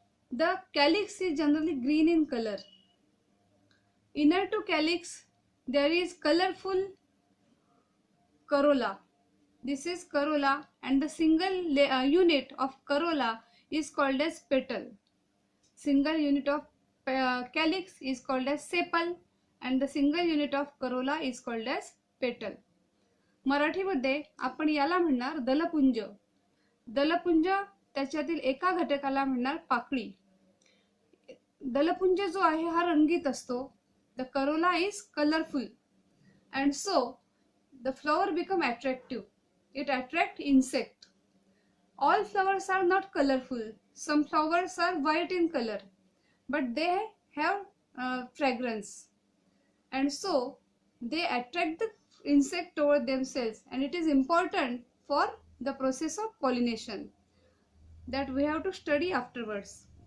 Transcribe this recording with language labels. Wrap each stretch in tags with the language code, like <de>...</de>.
<en>The calyx is generally green in color. Inner to calyx there is colorful corolla. This is corolla, and the single unit of corolla is called as petal. Single unit of calyx is called as sepal, and the single unit of corolla is called as petal.</en> <mr>मराठीमध्ये आपण याला म्हणणार दलपुंज. दलपुंज त्याच्यातील एका घटकाला म्हणणार पाकळी. दलपुंज जो आहे हा रंगीत असतो.</mr> <en>The corolla is colorful, and so the flower become attractive. It attracts insect. All flowers are not colorful. Some flowers are white in color, but they have fragrance, and so they attract the insect toward themselves, and it is important for the process of pollination that we have to study afterwards.</en>